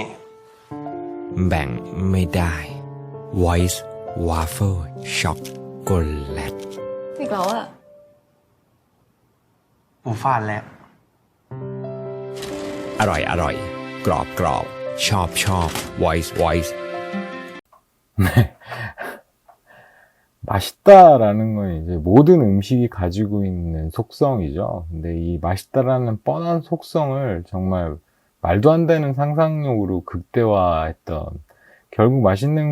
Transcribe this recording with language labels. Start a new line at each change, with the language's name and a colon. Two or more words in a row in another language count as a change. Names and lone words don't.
Thai: แบ่งไม่ได้ Voice Waffle Chocolate อีกแล้วอ่ะ ปูฟาดแล้ว อร่อย กรอบ ชอบ Voice
Korean: 맛있다라는 건 이제 모든 음식이 가지고 있는 속성이죠. 근데 이 맛있다라는 뻔한 속성을 정말 말도 안 되는 상상력으로 극대화했던, 결국 맛있는